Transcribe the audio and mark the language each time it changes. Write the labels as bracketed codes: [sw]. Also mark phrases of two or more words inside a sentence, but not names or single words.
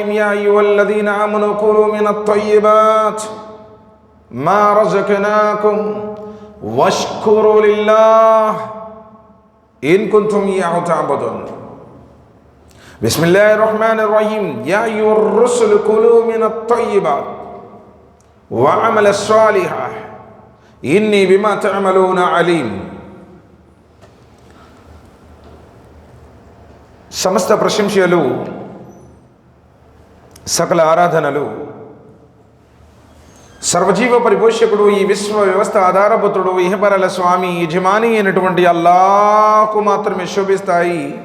[ar] يا أيها الذين آمنوا كلوا من الطيبات ما رزقناكم واشكروا لله إن كنتم إياه تعبدون. بسم الله الرحمن الرحيم. يا أيها الرسل كلوا من الطيبات وعمل الصالحة إني بما تعملون عليم. [te] సమస్త ప్రశంసలు సకల ఆరాధనలు సర్వజీవ పరిపోషకుడు ఈ విశ్వ వ్యవస్థ ఆధారభూతుడు ఇహపరల స్వామి యజమాని అయినటువంటి అల్లాహ్కు మాత్రమే శోభిస్తాయి.